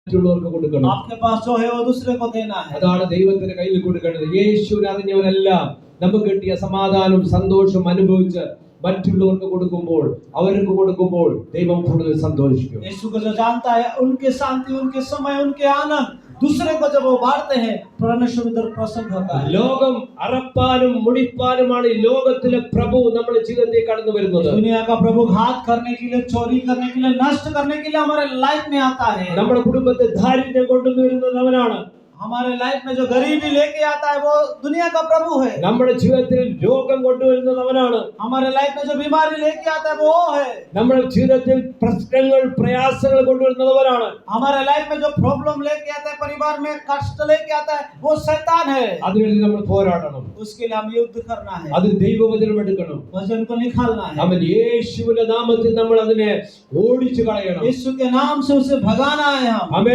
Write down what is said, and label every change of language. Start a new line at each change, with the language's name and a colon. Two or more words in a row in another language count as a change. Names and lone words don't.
Malayalam: മറ്റുള്ളവർക്ക് കൊടുക്കണം.
Hindi: आपके पास जो है वो दूसरे को देना है.
Malayalam: അതാണ് ദൈവത്തിന്റെ കയ്യിൽ കൊടുക്കേണ്ടത്. യേശുവിനെ അറിഞ്ഞവരെല്ലാം നമുക്ക് കിട്ടിയ സമാധാനം സന്തോഷം അനുഭവിച്ച് മറ്റുള്ളവർക്ക് കൊടുക്കുമ്പോൾ ദൈവം കൂടുതൽ സന്തോഷിക്കും.
Hindi: यीशु को जो जानता है उनके शांति उनके समय उनके आनंद दूसरे को जब वो बांटते हैं परमेश्वर उधर प्रसन्न होता है.
Malayalam: ലോകം അറപ്പാനും മുടിപ്പാനുമാണ് ഈ ലോകത്തിലെ പ്രഭു നമ്മുടെ ജീവിതത്തിൽ കടന്നു വരുന്നത്.
Hindi: दुनिया का प्रभु घात करने के लिए चोरी करने के लिए नष्ट करने के लिए हमारे लाइफ में आता है.
Malayalam: നമ്മുടെ കുടുംബത്തെ ദാരിദ്ര്യം കൊണ്ടുവരുന്നത് അവനാണ്.
Hindi: हमारे लाइफ में जो गरीबी लेके आता है वो दुनिया का प्रभु है.
Malayalam: നമ്മുടെ ജീവിതത്തിൽ രോഗം കൊണ്ടുവരുന്നത് അവനാണ്.
Hindi: हमारे लाइफ में जो बीमारी लेके आता है वो है.
Malayalam: നമ്മുടെ ജീവിതത്തിൽ പ്രശ്നങ്ങൾ പ്രയാസങ്ങൾ കൊണ്ടുവരുന്നത് അവനാണ്.
Hindi: हमारे लाइफ में जो प्रॉब्लम लेके आता है परिवार में कष्ट लेके आता है वो शैतान है.
Malayalam: അതിനുവേണ്ടി നമ്മൾ പോരാടണം.
Hindi: उसके लिए हम युद्ध करना है.
Malayalam: അത് ദൈവവചനം എടുക്കണം.
Hindi: वचन को निकालना है.
Malayalam: അവൻ യേശുവിന്റെ നാമത്തിൽ നമ്മൾ അതിനെ ഓടിച്ചു കളയണം.
Hindi: यीशु के नाम से उसे भगाना है हम.
Malayalam: ആമേൻ.